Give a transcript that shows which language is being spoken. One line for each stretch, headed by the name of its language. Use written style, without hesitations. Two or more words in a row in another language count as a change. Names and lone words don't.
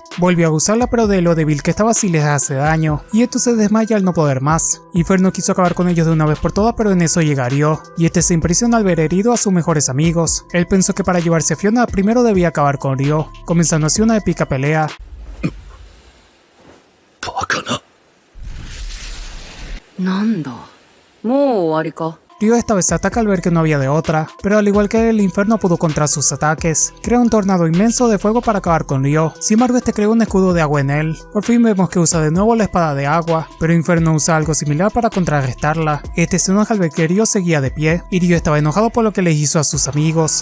Spanish: Volvió a usarla, pero de lo débil que estaba sí les hace daño, y esto se desmaya al no poder más. Inferno quiso acabar con ellos de una vez por todas, pero en eso llega Ryo, y este se impresiona al ver herido a sus mejores amigos. Él pensó que para llevarse a Fiona primero debía acabar con Ryo, comenzando así una épica pelea.
Japanese: Nanda. ¿Mo終わりか?
Spanish: Ryo esta vez ataca al ver que no había de otra, pero al igual que el Inferno pudo contra sus ataques. Crea un tornado inmenso de fuego para acabar con Ryo. Sin embargo, este crea un escudo de agua en él. Por fin vemos que usa de nuevo la espada de agua, pero Inferno usa algo similar para contrarrestarla. Este se enoja al ver que Ryo seguía de pie, y Ryo estaba enojado por lo que les hizo a sus amigos.